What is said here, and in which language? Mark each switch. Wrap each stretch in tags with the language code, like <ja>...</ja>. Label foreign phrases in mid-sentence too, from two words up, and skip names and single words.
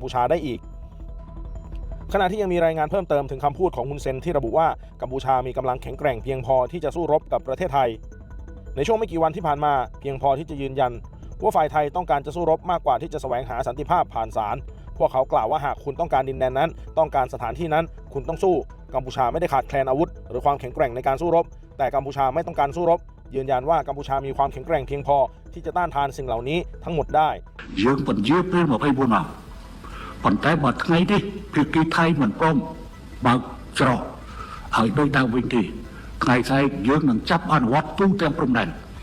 <th>พูชาได้อีกขณะที่ยังมีรายงานเพิ่มเติมถึงคำพูดของฮุนเซนที่ระบุว่ากัมพูชามีกำลังแข็งแกร่งเพียงพอที่จะสู้รบกับประเทศไทยในช่วงไม่กี่วันที่ผ่านมาเพียงพอที่จะยืนยันว่าฝ่ายไทยต้องการจะสู้รบมากกว่าที่จะแสวงหาสันติภาพผ่านศาลพวกเขากล่าวว่าหากคุณต้องการดินแดนนั้นต้องการสถานที่นั้นคุณต้องสู้กัมพูชาไม่ได้ขาดแคลนอาวุธหรือความแข็งแกร่งในการสู้รบแต่กัมพูชาไม่ต้องการสู้รบยืนยันว่ากัมพูชามีความแข็งแกร่งเพียงพอที่จะต้านทานสิ่งเหล่านี้ทั้งหมดได้</th> <km>យើងមិនយឺពេល24ម៉ោងប៉ុន្តែបើថ្ងៃនេះភាគីថៃមិនព្រមបើកច្រកហើយដោយដើមវិញទេថ្ងៃស្អែកយើងនឹងចាប់អនុវត្តទូទាំងព្រំដែន</km>